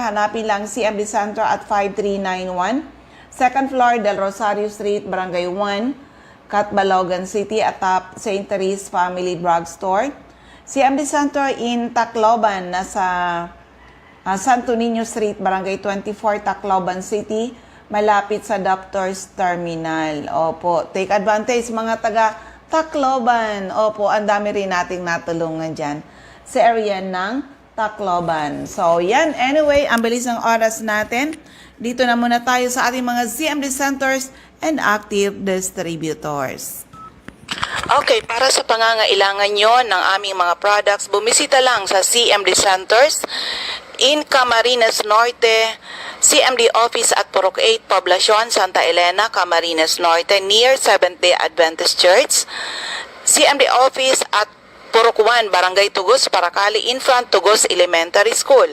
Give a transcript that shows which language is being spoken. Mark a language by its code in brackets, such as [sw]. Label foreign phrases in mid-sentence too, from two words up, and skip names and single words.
[tl] Hanapin lang CMD Center [en] at 5391 second floor [tl] Del Rosario Street, Barangay 1, Catbalogan City, atop St. Therese Family Drugstore. [en] CMD Center in Tacloban, [tl] nasa Santo Niño Street, Barangay 24, Tacloban City, malapit sa Doctor's Terminal. Opo, [en] take advantage [tl] mga taga Tacloban. Opo, ang dami rin nating natulungan dyan sa area ng Tacloban. So, yan. Anyway, ang bilis ng oras natin. Dito na muna tayo sa ating mga [en] CMD centers and active distributors. [tl] Okay, para sa pangangailangan nyo ng aming mga products, bumisita lang sa [en] CMD Centers in Camarines Norte, [tl] CMD Office at Purok 8, Poblacion, Santa Elena, Camarines Norte, [en] near Seventh-day Adventist Church. CMD Office at Purok 1, Barangay Tugos, Paracali, in front Tugos Elementary School.